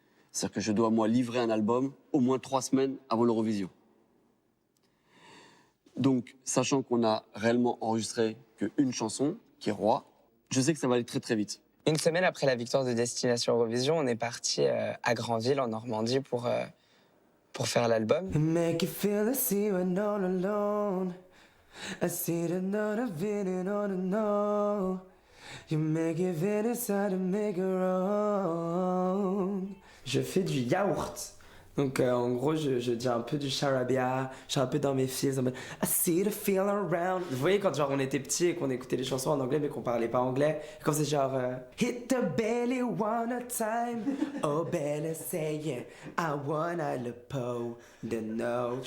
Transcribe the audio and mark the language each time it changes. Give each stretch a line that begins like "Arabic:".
French: C'est-à-dire que je dois, moi, livrer un album au moins 3 semaines avant l'Eurovision. Donc, sachant qu'on a réellement enregistré qu'une chanson, qui est Roi, je sais que ça va aller très, très vite. Une semaine après la victoire de Destination Eurovision, on est parti à Granville, en Normandie, pour faire l'album.
English: Make you feel I see you all alone. I see the note of it and all to know. You make it inside and make it wrong.
French: Je fais du yaourt. Donc en gros, je dis un peu du charabia, je suis un peu dans mes feels, en mode
English: I see the feel around.
French: Vous voyez quand genre on était petits et qu'on écoutait les chansons en anglais mais qu'on parlait pas anglais, comme c'est genre
English: hit the belly one time, oh belly saying I wanna le po, the no.